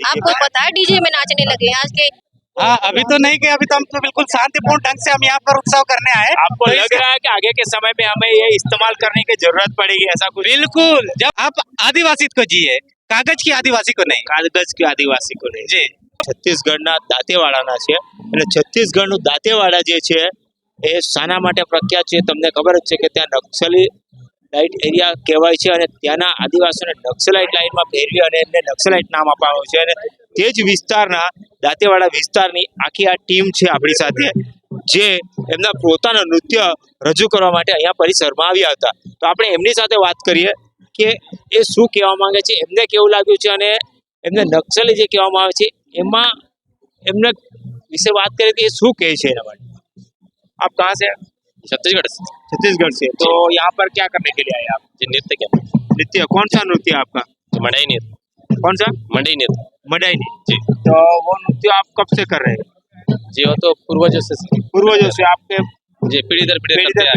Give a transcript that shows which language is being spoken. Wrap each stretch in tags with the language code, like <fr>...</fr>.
<hi>आपको पता है डीजे में नाचने लगे हैं आज के। हाँ, अभी तो नहीं गए, अभी तो हम तो बिल्कुल शांतिपूर्ण ढंग से हम यहाँ पर उत्सव करने आए। आपको तो लग रहा है कि आगे के समय में हमें ये इस्तेमाल करने की जरूरत पड़ेगी, ऐसा कुछ? बिल्कुल, जब आप आदिवासी को जिए, कागज की आदिवासी को नहीं। કાગજ કે આદિવાસી કો નહીં. जी</hi> <gu>છત્તીસગઢના દાંતેવાડાના છે અને છત્તીસગઢનું દાંતેવાડા જે છે એ શાના માટે પ્રખ્યાત છે તમને ખબર જ છે કે ત્યાં નક્સલી લાઇટ એરિયા કહેવાય છે અને ત્યાંના આદિવાસીઓને નક્સલાઇટ લાઇનમાં ફેરવી અને એમને નક્સલાઇટ નામ અપાવ્યું છે અને તે જ વિસ્તારના દાંતેવાડા વિસ્તારની આખી આ ટીમ છે આપણી સાથે જે એમના પોતાનું નૃત્ય રજૂ કરવા માટે અહીંયા પરિસરમાં આવ્યા હતા. તો આપણે એમની સાથે વાત કરીએ કે એ શું કહેવા માંગે છે, એમને કેવું લાગ્યું છે અને એમને નક્સલી જે કહેવામાં આવે છે એમાં એમને વિશે વાત કરીએ કે એ શું કહે છે એના માટે.</gu> <hi>आप कहाँ से? छत्तीसगढ़ से। छत्तीसगढ़ से. तो यहाँ पर क्या करने के लिए आए आप? जी नृत्य क्या? नृत्य कौन सा नृत्य है आपका? मड़ई नृत्य। कौन सा? मड़ई नृत्य। मडाई नृत्य. जी। तो वो नृत्य आप कब से कर रहे हैं? जी वो तो पूर्वजों से पूर्वजों से आपके जी पीढ़ी दर पीढ़ी करते आ रहे</hi>